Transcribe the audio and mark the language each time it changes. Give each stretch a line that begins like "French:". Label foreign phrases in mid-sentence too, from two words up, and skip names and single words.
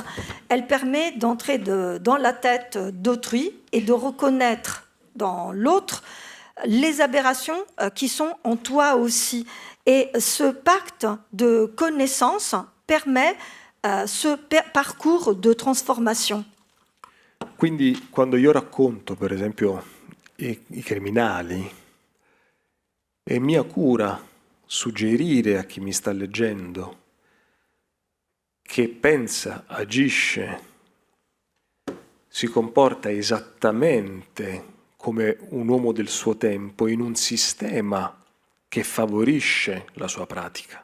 French: Elle permet d'entrer dans la tête d'autrui et de reconnaître dans l'autre les aberrations qui sont en toi aussi. Et ce pacte de connaissance permet ce parcours de transformation.
Italian: Quindi quando io racconto, per esempio, i criminali, è mia cura suggerire a chi mi sta leggendo che pensa, agisce, si comporta esattamente come un uomo del suo tempo in un sistema che favorisce la sua pratica.